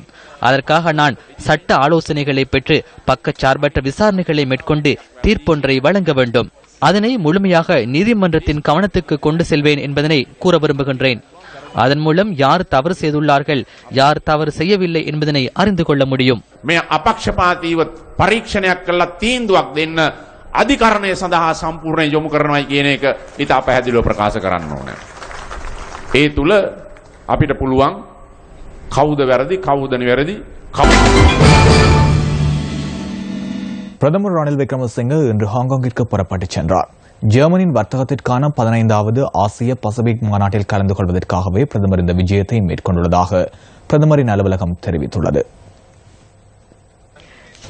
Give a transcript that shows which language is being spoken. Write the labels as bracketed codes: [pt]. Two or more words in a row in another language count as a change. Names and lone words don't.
[ta] அதற்காக நான் சட்ட ஆலோசனைகளை பெற்று பக்கச்சார்பற்ற விசாரணைகளை மேற்கொண்டு தீர்ப்பொன்றை வழங்க வேண்டும். அதனை முழுமையாக நீதிமன்றத்தின் கவனத்துக்கு கொண்டு செல்வேன் என்பதனை கூற விரும்புகின்றேன். அதன் மூலம் யார் தவறு செய்துள்ளார்கள், யார் தவறு செய்யவில்லை என்பதனை அறிந்து கொள்ள முடியும். [si] මේ අපක්ෂපාතීව පරීක්ෂණයක් කළා තීන්දුවක් දෙන්න අධිකරණය සඳහා සම්පූර්ණ යොමු කරනවායි කියන එක ඉතා පැහැදිලිව ප්‍රකාශ කරන්න ඕනේ. ඒ තුල අපිට පුළුවන් කවුද වැරදි කවුද නිවැරදි. [ta] பிரதமர் ரணில் விக்ரமசிங்கே இன்று ஹாங்காங்கிற்கு புறப்பட்டுச் சென்றார். ஜெர்மனியின் வர்த்தகத்திற்கான 15வது ஆசிய பசிபிக் மாநாட்டில் கலந்து கொள்வதற்காகவே பிரதமர் இந்த விஜயத்தை மேற்கொண்டுள்ளதாக பிரதமரின் அலுவலகம் தெரிவித்துள்ளது.